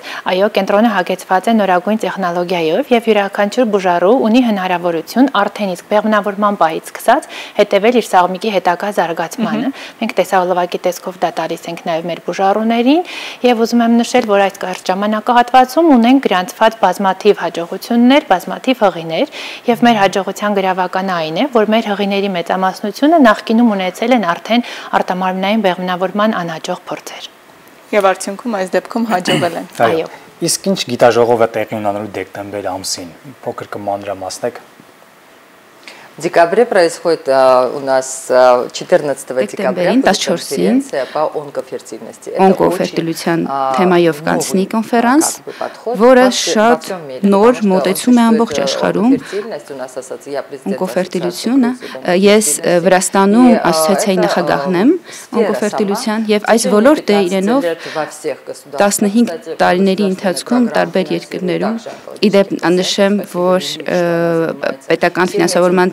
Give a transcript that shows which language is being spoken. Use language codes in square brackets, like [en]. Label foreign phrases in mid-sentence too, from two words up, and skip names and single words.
[hy] այո, կենտրոնը հագեցված է նորագույն տեխնոլոգիայով եւ յուրաքանչյուր բուժառու ունի հնարավորություն արդեն իսկ բեղմնավորման պահից սկսած հետևել իր սաղմիկի հետագա զարգացմանը։ Մենք տեսահոլովակի տեսքով դա տալիս ենք նաեւ մեր բուժառուներին եւ ուզում եմ նշել, որ այս կարճ ժամանակահատվածում ունենք գրանցված բազմաթիվ հաջողություններ, հղիներ եւ մեր հաջողության գրավականը այն է, որ մեր հղիների մեծամասնությունը նախկինում ունեցել են արդեն արտամարմնային բեղմնավորման անհաջող փորձեր։ Եւ արդյունքում այս дեպքում հաջողվել են։ Այո։ Իսկ ինչ գիտաժողով է տեղի ունենալու դեկտեմբեր ամսին։ Փոքր կմանրամասնեք։ [ru] В декабре происходит у нас 14 декабря конференция по онкофертильности. [hy] Օնկոֆերտիլության թեմայով կանցնի կոնֆերանս, որը շատ նոր մոտեցում է ամբողջ աշխարհում։ Օնկոֆերտիլությունը ես Վրաստանում ասոցիացիայի նախագահն եմ օնկոֆերտիլության եւ այս ոլորտը իրենով 15 տարիների ընթացքում տարբեր երկրներում իդեպ նշեմ, որ պետական ֆինանսավորման